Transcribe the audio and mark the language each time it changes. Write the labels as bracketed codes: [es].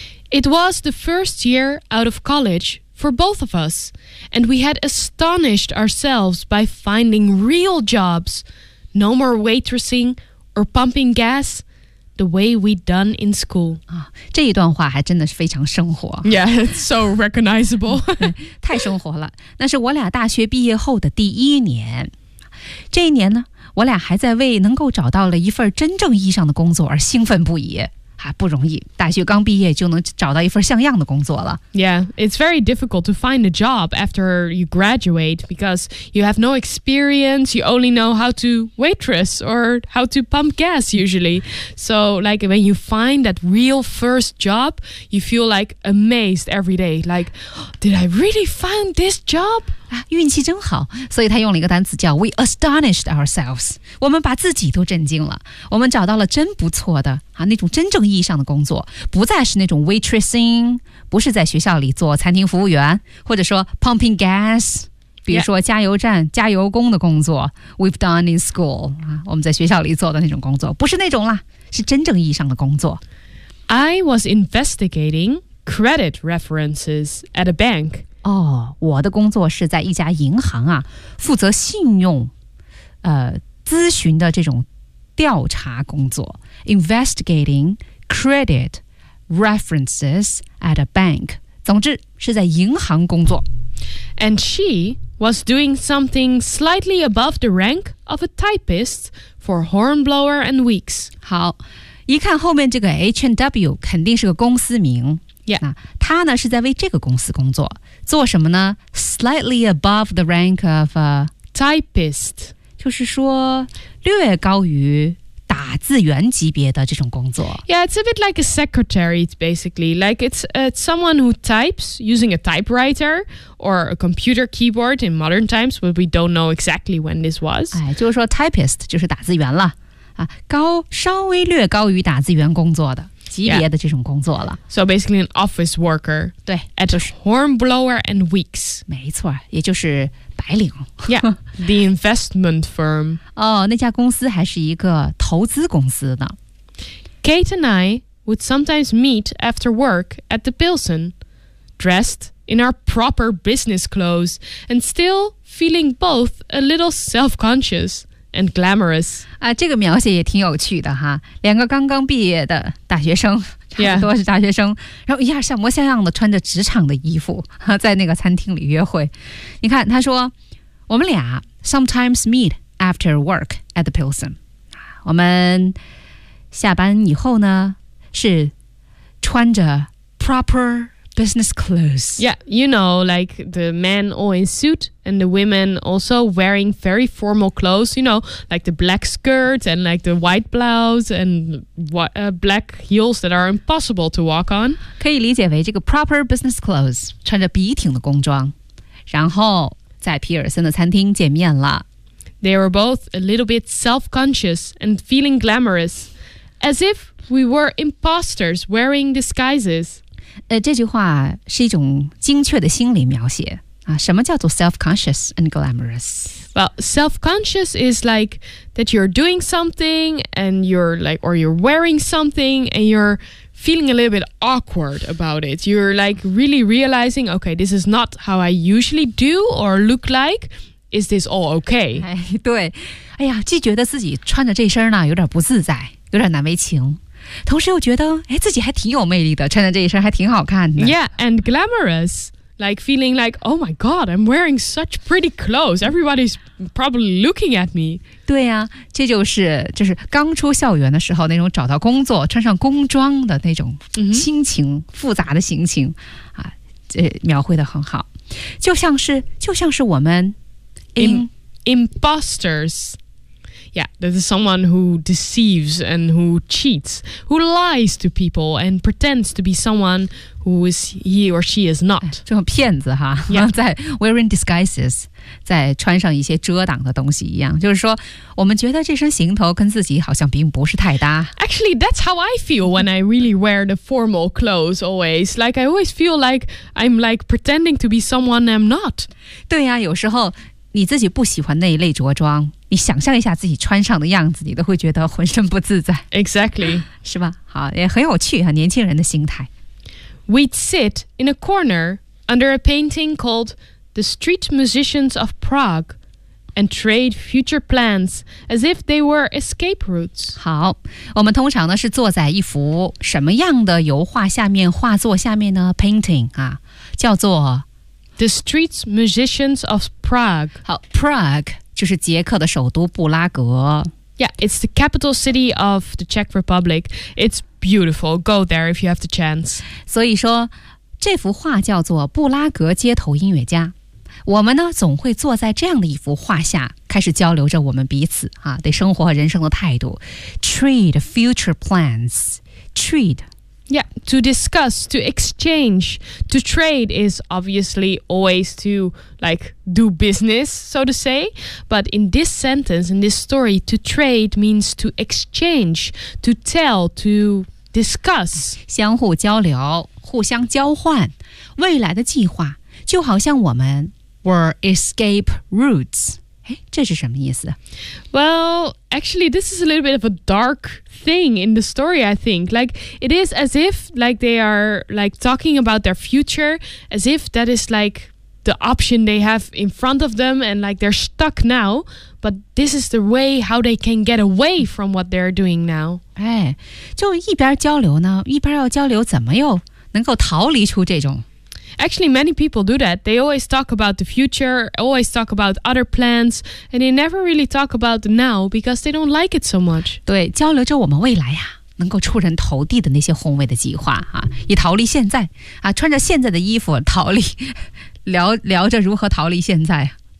[en] It was the first year out of college for both of us, and we had astonished ourselves by finding real jobs, no more waitressing or pumping gas, the way we'd done in school. [zh] 啊，这一段话还真的是非常生活。 [en] Yeah, it's so recognizable. [zh] 太生活了。那是我俩大学毕业后的第一年。这一年呢，我俩还在为能够找到了一份真正意义上的工作而兴奋不已，还不容易，大学刚毕业就能找到一份像样的工作了。 [en] Yeah, it's very difficult to find a job after you graduate because you have no experience, you only know how to waitress or how to pump gas usually. So like when you find that real first job, you feel like amazed every day. Like, did I really find this job? [zh] 运气真好，所以他用了一个单词叫 [en] we astonished ourselves， [zh] 我们把自己都震惊了，我们找到了真不错的啊，那种真正意义上的工作，不再是那种 [en] waitressing， [zh] 不是在学校里做餐厅服务员，或者说 [en] pumping gas， [zh] 比如说加油站、加油工的工作 [en] we've done in school， [zh] 我们在学校里做的那种工作，不是那种啦，是真正意义上的工作。 [en] I was investigating credit references at a bank. [zh] 我的工作是在一家银行啊，负责信用咨询的这种调查工作。 [en] Investigating credit references at a bank， [zh] 总之是在银行工作。 [en] And she was doing something slightly above the rank of a typist for Hornblower and Weeks。 [zh] 好，一看后面这个 H&W 肯定是个公司名。 [en] Yeah. [zh] 那他呢是在为这个公司工作，做什么呢？ [en] Slightly above the rank of a typist， [zh] 就是说略高于打字员级别的这种工作。 [en] Yeah, it's a bit like a secretary basically. Like it's someone who types using a typewriter or a computer keyboard in modern times, but we don't know exactly when this was. [zh] 就是说 typist 就是打字员了，啊，高稍微略高于打字员工作的级别的这种工作了。 [en] Yeah. So basically an office worker. [zh] 对 [en] ，at Hornblower and Weeks. [zh] 没错，也就是白领。 [en] Yeah, the investment firm. [zh] 哦，那家公司还是一个投资公司呢。 [en] Kate and I would sometimes meet after work at the Pilsen, dressed in our proper business clothes and still feeling both a little self-conscious and glamorous. [zh] 啊，这个描写也挺有趣的哈，两个刚刚毕业的大学生，差不多是大学生，然后一下像模像样的穿着职场的衣服，在那个餐厅里约会。你看，他说，我们俩 [en] sometimes meet after work at the Pilsen. [zh] 我们下班以后呢，是穿着 [en] proper business clothes. Yeah, you know, like the men all in suit and the women also wearing very formal clothes, you know, like the black skirt and like the white blouse and black heels that are impossible to walk on. [zh] 可以理解为这个 [en] proper business clothes, [zh] 穿着笔挺的工装，然后在皮尔森的餐厅见面了。 [en] They were both a little bit self-conscious and feeling glamorous. As if we were imposters wearing disguises. [zh] 这句话是一种精确的心理描写。什么叫做 [en] self-conscious and glamorous? Well, self-conscious is like that you're doing something and you're like, or you're wearing something and you're feeling a little bit awkward about it. You're like really realizing, okay, this is not how I usually do or look like. Is this all okay? [zh] 对。哎呀，既觉得自己穿着这身呢，有点不自在。有点难为情，同时又觉得自己还挺有魅力的，穿着这一身还挺好看的。 [en] Yeah, and glamorous, like feeling like, oh my god, I'm wearing such pretty clothes. Everybody's probably looking at me. [zh] 对呀、啊，这就是刚出校园的时候那种找到工作、穿上工装的那种心情、mm-hmm. 复杂的心情啊，这描绘得很好，就像是我们 [en] imposters. Yeah, this is someone who deceives and who cheats, who lies to people and pretends to be someone who is he or she is not. [zh] 这种骗子哈、 [en] yeah. [zh] 在 [en] wearing disguises, [zh] 在穿上一些遮挡的东西一样。就是说我们觉得这身行头跟自己好像并不是太搭。 [en] Actually, that's how I feel when I really wear the formal clothes always. Like, I always feel like I'm like pretending to be someone I'm not. [zh] 对呀、啊、有时候你自己不喜欢那一类着装。你想象一下自己穿上的样子，你都会觉得浑身不自在。 Exactly. 是吧？好，也很有趣啊，年轻人的心态。 [en] We'd sit in a corner under a painting called The Street Musicians of Prague and trade future plans as if they were escape routes. [zh] 好，我们通常呢是坐在一幅什么样的油画下面，画作下面呢 ？Painting 啊，叫做 [en] The Street Musicians of Prague. [zh] 好 ，Prague。就是捷克的首都布拉格。 [en] Yeah, it's the capital city of the Czech Republic. It's beautiful. Go there if you have the chance. [zh] 所以说，这幅画叫做布拉格街头音乐家。我们呢，总会坐在这样的一幅画下，开始交流着我们彼此啊，对生活和人生的态度。 [en] Trade future plans. Trade. Yeah, to discuss, to exchange, to trade is obviously always to, like, do business, so to say. But in this sentence, in this story, to trade means to exchange, to tell, to discuss. [zh] 相互交流，互相交换，未来的计划，就好像我们 [en] were escape routes. [zh] 这是什么意思 [en] Well, actually, this is a little bit of a dark thing in the story, I think. Like, it is as if, like, they are, like, talking about their future, as if that is, like, the option they have in front of them, and, like, they're stuck now, but this is the way how they can get away from what they're doing now. [zh] 就一边交流呢，一边要交流怎么又能够逃离出这种 [en] Actually, many people do that. They always talk about the future, always talk about other plans, and they never really talk about the now because they don't like it so much. [zh] 对，交流着我们未来呀，能够出人头地的那些宏伟的计划啊，以逃离现在啊，穿着现在的衣服逃离，聊着如何逃离现在。